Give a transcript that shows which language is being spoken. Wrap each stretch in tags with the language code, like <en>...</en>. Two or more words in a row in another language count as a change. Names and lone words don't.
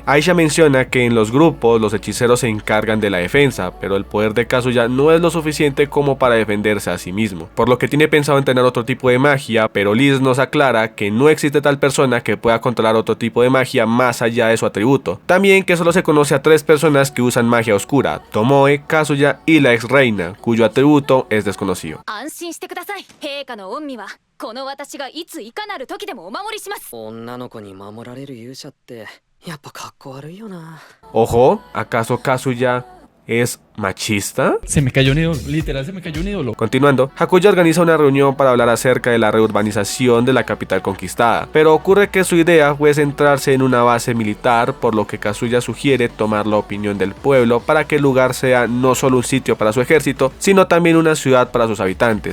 <es>Aisha menciona que en los grupos los hechiceros se encargan de la defensa, pero el poder de Kazuya no es lo suficiente como para defenderse a sí mismo, por lo que tiene pensado en tener otro tipo de magia, pero Liz nos aclara que no existe tal persona que pueda controlar otro tipo de magia más allá de su atributo. También que solo se conoce a 3 personas que usan magia oscura: Tomoe, Kazuya y la ex reina, cuyo atributo es desconocido.</es> <ja>安心してください。陛下の御身はこの私がいついかなる時でもお守りします。女の子に守られる勇者ってやっぱかっこ悪いよな。</ja> <es>Ojo, ¿acaso Kazuya es machista? Se me cayó un ídolo, literal se me cayó un ídolo. Continuando, Hakuya organiza una reunión para hablar acerca de la reurbanización de la capital conquistada, pero ocurre que su idea fue centrarse en una base militar, por lo que Kazuya sugiere tomar la opinión del pueblo para que el lugar sea no solo un sitio para su ejército, sino también una ciudad para sus habitantes.</es>